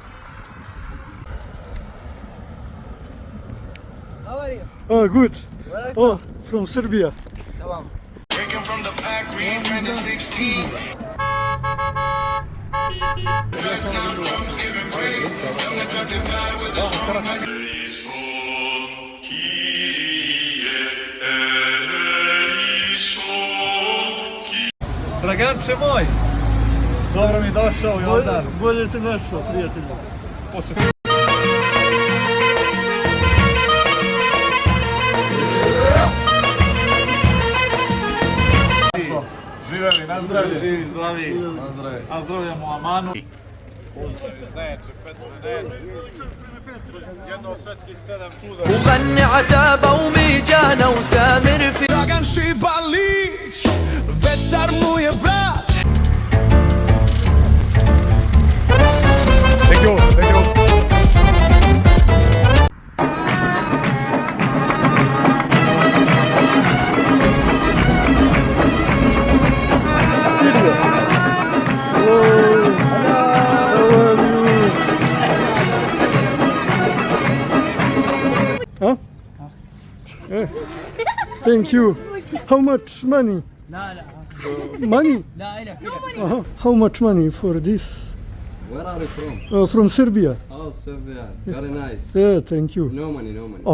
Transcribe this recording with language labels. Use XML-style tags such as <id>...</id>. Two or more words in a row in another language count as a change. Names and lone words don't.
<en>How are you? Oh, good. Where are you Oh, from Serbia. Tamam. Drinking from the pack, we ain't running 16.</en> <sr>Draganče moj, dobro mi došao i onda Bolje te našao, prijatelju. živeli, nazdravlje, živi, zdravi, nazdravljamo Amanu. Pozdrav iz Neče, Petre, jedno od svetskih 7 čuda.</sr> <ar>وغني عتابة وميجانا وسامر في</ar> <sr>Dragan Šibalić, vetar mu je brat.</sr> <en>Thank you, thank you. Syria. Oh, how are you? Huh? Thank you. How much money?</en> <ar>لا لا</ar> <en>Money?</en> <ar>لا إله كده.</ar> <en>How much money for this? Where are you from? From Serbia. Oh, Serbia. Very nice. Yeah, thank you. No money, no money.</en>